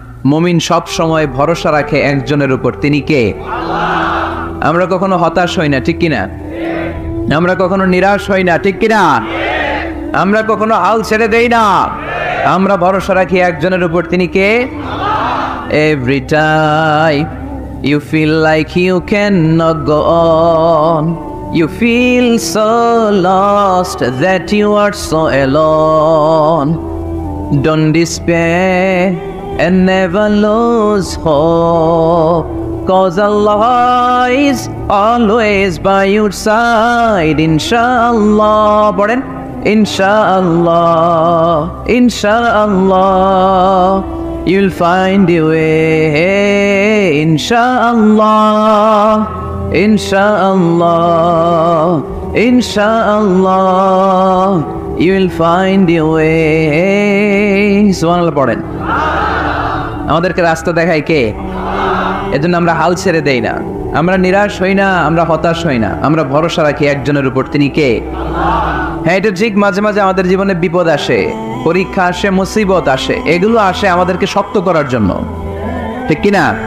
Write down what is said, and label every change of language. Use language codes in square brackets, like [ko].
[bn] মুমিন সব সময় ভরসা রাখে একজনের উপর, তিনি কে? আমরা কখনো হতাশ হই না, ঠিক কিনা? আমরা কখনো নিরাশ হই না, ঠিক কিনা? আমরা কখনো হাল ছেড়ে দেই না, আমরা ভরসা রাখি একজনের উপর, তিনি কে? [en] Every time you feel like you cannot go on, You feel so lost that you are so alone. Don't despair and never lose hope, 'cause Allah is always by your side, inshallah. Bolen, inshallah, inshallah, you'll find your way, inshallah, inshallah, inshallah, you'll find your way. [bn] সুবহানাল্লাহ পড়েন। আমাদেরকে রাস্তা দেখায় কে? এজন্য আমরা হাল ছেড়ে দেই না, আমরা নিরাশ হই না, আমরা হতাশ হই না, আমরা ভরসা রাখি একজনের উপর, তিনি কে? হ্যাঁ, এটা ঠিক, মাঝে মাঝে আমাদের জীবনে বিপদ আসে, পরীক্ষা আসে, মুসিবত আসে, এগুলো আসে আমাদেরকে শক্ত করার জন্য, ঠিক কিনা?